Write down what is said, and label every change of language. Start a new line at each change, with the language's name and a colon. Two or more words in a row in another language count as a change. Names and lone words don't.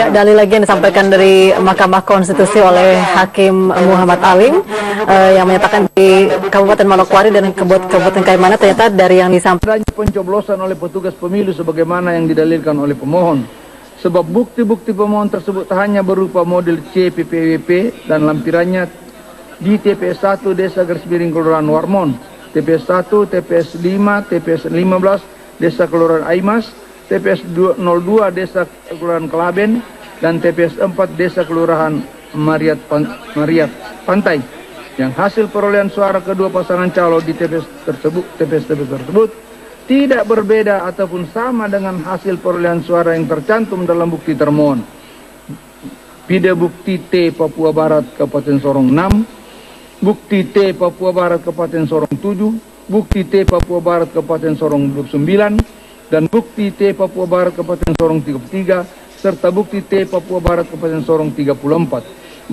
Indonesian: Ya, dalil lagi yang disampaikan dari Mahkamah Konstitusi oleh Hakim Muhammad Alim yang menyatakan di Kabupaten Manokwari dan Kabupaten Kaimana ternyata dari yang disampaikan pencoblosan oleh petugas pemilu sebagaimana yang didalilkan oleh pemohon. Sebab bukti-bukti pemohon tersebut hanya berupa model C PPWP dan lampirannya di TPS 1 Desa Garismiring Kelurahan Warmon, TPS 1, TPS 5, TPS 15 Desa Kelurahan Aimas, TPS 02 Desa Kelurahan Kelaben, dan TPS 4 Desa Kelurahan Mariat Pantai. Yang hasil perolehan suara kedua pasangan calon di TPS tersebut tidak berbeda ataupun sama dengan hasil perolehan suara yang tercantum dalam bukti termohon. Pida bukti T Papua Barat Kabupaten Sorong 6, bukti T Papua Barat Kabupaten Sorong 7, bukti T Papua Barat Kabupaten Sorong 29, dan bukti T Papua Barat Kabupaten Sorong 33, serta bukti T Papua Barat Kabupaten Sorong 34.